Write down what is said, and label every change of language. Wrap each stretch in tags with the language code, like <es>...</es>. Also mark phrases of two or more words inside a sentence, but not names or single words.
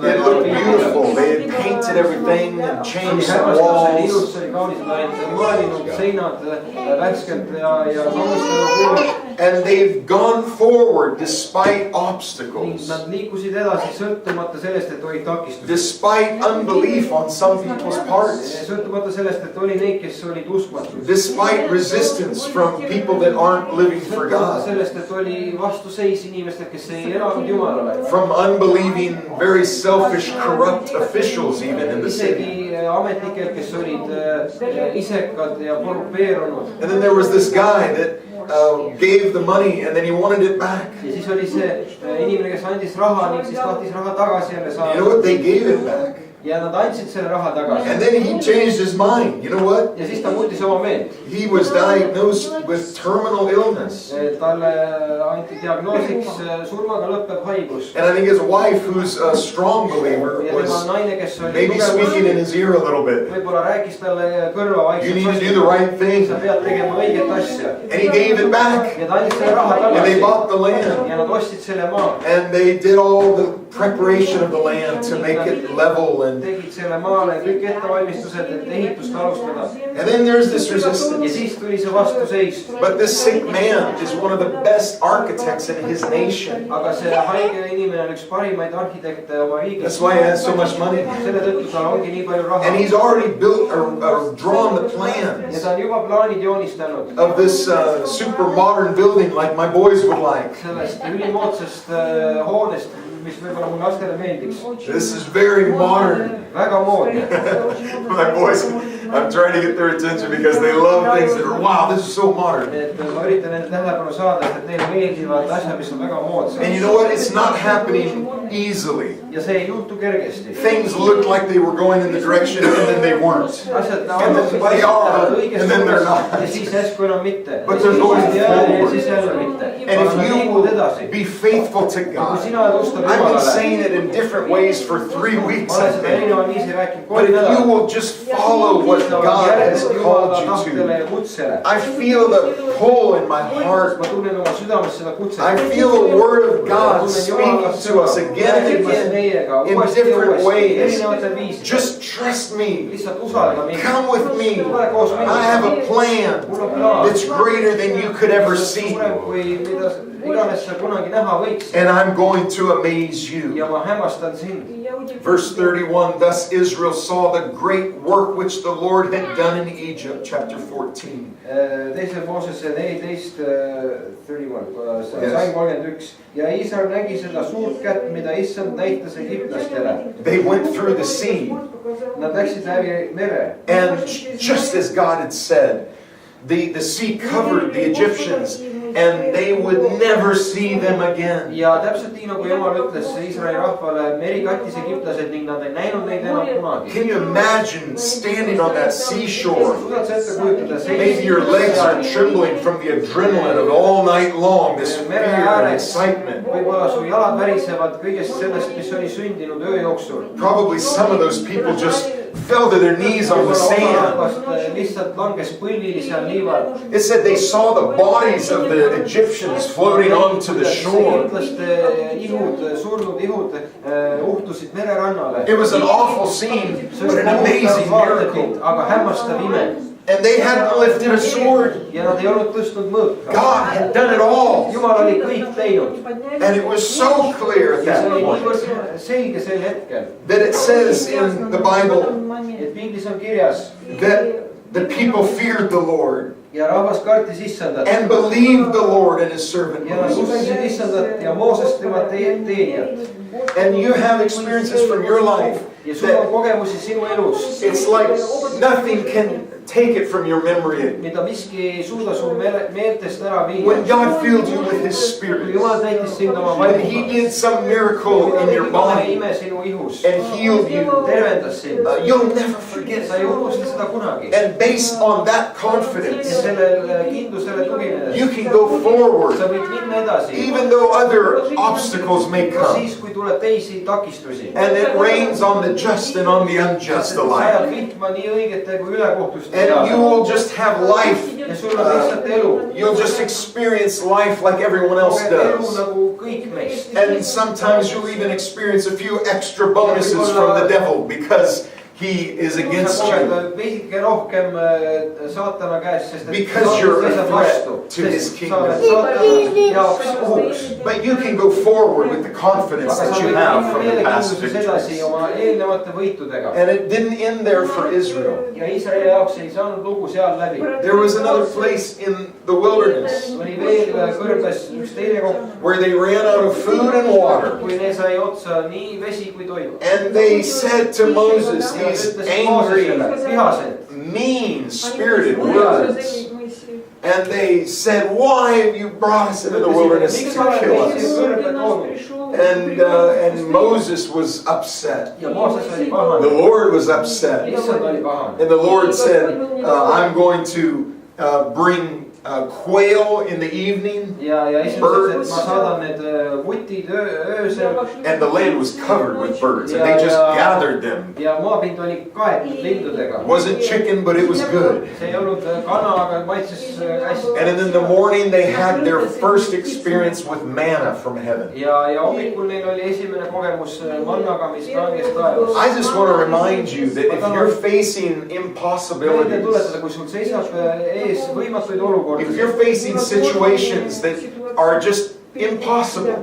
<en>It looked beautiful. They had painted everything and</en> <et>see oli</et> <en>changed the</en> <et>hämmastav, see oli ilus,</et> <en>walls.</en> <et>see oli kaunis, nad olid maalinud seinad värskelt ja kaunistanud ruumi.</et> <en>And they've gone forward despite</en> <et>Ning</et> <en>obstacles,</en> <et>nad liikusid edasi sõltumata sellest, et olid takistused.</et> <en>despite unbelief on some people's parts,</en> <et>Sõltumata sellest, et oli neid, kes olid uskmatud.</et> <en>despite resistance from people that aren't living for</en> <et>Sõltumata</et> <en>God,</en> <et>sellest, et oli vastuseis inimestelt, kes ei elanud Jumalale.</et> <en>from unbelieving, very selfish, corrupt officials even in the city.</en> <et>Isegi ametnikel, kes olid isekad ja korrupeerunud.</et> <en>And then there was this guy that gave the money and then he wanted it back.</en> <et>Ja siis oli see inimene, kes andis raha ning siis tahtis raha tagasi jälle</et> <en>You know</en> <et>saada.</et> <en>what? They gave it back.</en> <et>Ja nad andsid selle raha tagasi.</et> <en>And then he changed his mind. You know what?</en> <et>Ja siis ta muutis oma meelt.</et> <en>He was diagnosed with terminal illness.</en> <et>Talle anti diagnoosiks surmaga lõppev haigus.</et> <en>And I think his wife, who's a strong believer,</en> <et>Ja tema</et> <en>was</en> <et>naine, kes oli</et> <en>maybe speaking in his ear a little bit.</en> <et>võib-olla rääkis talle kõrva</et> <en>You need to</en> <et>vaikselt.</et> <en>do the right thing.</en> <et>Sa pead tegema õiget asja.</et> <en>And he gave it back.</en> <et>Ja ta andis selle raha</et> <en>And they</en> <et>tagasi.</et> <en>bought the land.</en> <et>Ja nad ostsid selle maa.</et> <en>And they did all the preparation of the land to make it level. And</en> <et>Tegid selle maale kõik ettevalmistused, et ehitust alustada.</et> <en>then there's this</en> <et>Ja</et> <en>resistance.</en> <et>siis tuli see vastuseis.</et> <en>But this sick man is one of the best architects in his nation.</en> <et>Aga see haige inimene on üks parimaid arhitekte oma riigis.</et> <en>That's why he has so much money.</en> <et>Selle tõttu tal ongi nii palju raha.</et> <en>And he's already built or drawn the</en> <et>Ja</et> <en>plans</en> <et>ta on juba plaanid joonistanud.</et> <en>of this super modern building like my boys would like.</en> <et>Sellest ülimoodsast hoonest, mis võib-olla mu lastele meeldiks.</et> <en>This is very modern.</en> <et>Väga moodne.</et> <en>My boys, I'm trying to get their attention because they love things that are, wow, this is so modern.</en> <et>Et ma üritan nende tähelepanu saada, et neile meeldivad asjad, mis on väga moodsad.</et> <en>And you know what? It's not happening easily.</en> <et>Ja see ei juhtu kergesti.</et> <en>Things look like they were going in the direction and then they weren't.</en> <et>Asjad</et> <en>And then they are, and then they're not.</en> <et>ja siis järsku enam mitte.</et> <en>But they're going</en> <et>ja</et> <en>forward.</en> <et>siis jälle mitte.</et> <en>And if you</en> <et>liigud</et> <en>will</en> <et>edasi.</et> <en>be faithful to</en> <et>Kui</et> <en>God,</en> <et>sina oled ustav</et> <en>I've been</en> <et>Jumalale.</et> <en>saying it in different ways for 3 weeks,</en> <et>Ma olen</et> <en>I</en> <et>seda</et> <en>think.</en> <et>erineval viisil rääkinud</et> <en>But</en> <et>3</et> <en>if you</en> <et>nädalat.</et> <en>will just follow what God has called you</en> <et>tahtele</et> <en>to,</en> <et>ja kutsele.</et> <en>I feel the pull in my heart.</en> <et>Ma tunnen oma südames seda kutset.</et> <en>I feel the Word of God speaking to us again and again in different ways. Just trust me.</en> <et>Lihtsalt usalda mind.</et> <en>Come with me.</en> <et>Tule koos minuga.</et> <en>I have a plan</en> <et>Mul on plaan.</et> <en>that's greater than you could ever see.</en> <et>Suurem kui mida iganes sa kunagi näha võiks.</et> <en>And I'm going to amaze you.</en> <et>Ja ma hämmastan sind.</et> <en>Verse 31, thus Israel saw the great work which the Lord had done in Egypt, chapter 14.</en> <et>Teise Moosese 14, 31,</et> <en>Yes.</en> <et>Salm 31. Ja Iisrael nägi seda suurt kätt, mida Issand näitas egiptlastele.</et> <en>They went through the sea,</en> <et>Nad läksid läbi mere.</et> <en>and just as God had said, the sea covered the Egyptians, and they would never see them again.</en> <et>Ja täpselt nii nagu Jumal ütles Iisraeli rahvale, meri kattis egiptlased ning nad ei näinud neid enam kunagi.</et> <en>Can you imagine standing on that seashore?</en> <et>Suudad sa ette kujutada</et> <en>Maybe your legs are trembling from the adrenaline of all night long, this fear</en> <et>mere</et> <en>and</en> <et>ääres,</et> <en>excitement.</en> <et>võib-olla su jalad värisevad kõigest sellest, mis oli sündinud öö jooksul.</et> <en>Probably some of those people just fell to their knees on the sand.</en> <et>Lihtsalt langes põlvili seal liival.</et> <en>It said they saw the bodies of the Egyptians floating onto the shore.</en> <et>Egiptlaste ihud, surnud ihud uhtusid mererannale.</et> <en>It was an awful scene, but an amazing miracle.</en> <et>Aga hämmastav ime.</et> <en>And they hadn't lifted a sword.</en> <et>Ja nad ei olnud tõstnud mõõka.</et> <en>God had done it all.</en> <et>Jumal oli kõik teinud.</et> <en>And it was so clear at</en> <et>Ja see</et> <en>that</en> <et>oli</et> <en>point</en> <et>niivõrd selge sel hetkel,</et> <en>that it says in the Bible</en> <et>et piiblis on kirjas</et> <en>that the people feared the Lord</en> <et>ja rahvas kartis Issandat.</et> <en>and believed the Lord and his servant</en> <et>Ja nad</et> <en>Moses.</en> <et>usaldasid Issandat ja Moosest tema teenijat.</et> <en>And you have experiences from your life</en> <et>Ja sul on</et> <en>that</en> <et>kogemusi sinu elus.</et> <en>it's like nothing can take it from your memory.</en> <et>mida miski ei suuda su meeltest ära</et> <en>When</en> <et>viia.</et> <en>God filled you with His</en> <et>kui</et> <en>Spirit,</en> <et>Jumal täitis sind oma</et> <en>when He</en> <et>vaimuga,</et> <en>did some miracle in your body</en> <et>ime sinu ihus,</et> <en>and healed you,</en> <et>tervendas sind,</et> <en>you'll never forget</en> <et>sa ei</et> <en>it.</en> <et>unusta seda kunagi.</et> <en>And based on that</en> <et>ja</et> <en>confidence,</en> <et>sellele kindlusele tuginedes</et> <en>you can go forward,</en> <et>sa võid minna edasi,</et> <en>even though other obstacles may</en> <et>ka</et> <en>come.</en> <et>siis, kui tuleb teisi takistusi.</et> <en>And it rains on the just and on the unjust</en> <et>sajab</et> <en>alike.</en> <et>vihma nii õigete kui ülekohtuste</et> <en>And you</en> <et>peale.</et> <en>will just have life.</en> <et>ja sul on lihtsalt elu.</et> <en>You'll just experience life like everyone else</en> <et>koged elu</et> <en>does.</en> <et>nagu kõik meist.</et> <en>And sometimes you'll even experience a few extra bonuses from the devil because he is against</en> <et>sa</et> <en>you.</en> <et>koged veidike rohkem saatana käest, sest</et> <en>Because you're a threat to his kingdom.</en> <et>sa oled saatana jaoks ohuks.</et> <en>But you can go forward with the confidence</en> <et>aga</et> <en>that</en> <et>sa</et> <en>you</en> <et>võid</et> <en>have</en> <et>minna</et> <en>from the past</en> <et>meelekindluses edasi</et> <en>victories.</en> <et>oma eelnevate võitudega.</et> <en>And it didn't end there for Israel.</en> <et>ja Iisraeli jaoks ei saanud lugu seal läbi.</et> <en>There was another place in the wilderness</en> <et>oli veel kõrbes üks teine koht,</et> <en>where they ran out of food and water.</en> <et>kui neil sai otsa nii vesi kui toit.</et> <en>And they said to Moses these angry,</en> <et>vihased.</et> <en>mean-spirited words. And they said, why have you brought us into the wilderness to kill us? And Moses was upset.</en> <et>ja Mooses oli</et> <en>The</en> <et>pahane.</et> <en>Lord was upset.</en> <et>issand oli pahane.</et> <en>And the Lord said, I'm going to bring quail in the evening.</en> <et>ja issand ütles, et ma saadan need vutid öösel.</et> <en>And the land was covered with birds. And they just gathered them.</en> <et>ja maapind oli kaetud lindudega.</et> <en>It wasn't chicken, but it was good.</en> <et>see ei olnud kana, aga maitses hästi.</et> <en>And in the morning they had their first experience with manna from heaven.</en> <et>ja hommikul neil oli esimene kogemus mannaga, mis langes taevast.</et> <en>I just want to remind you that if you're facing</en> <et>meelde</et> <en>impossibilities,</en> <et>tuletada, kui sul seisab ees võimatuid olukordi.</et> <en>if you're facing situations that are just impossible,</en>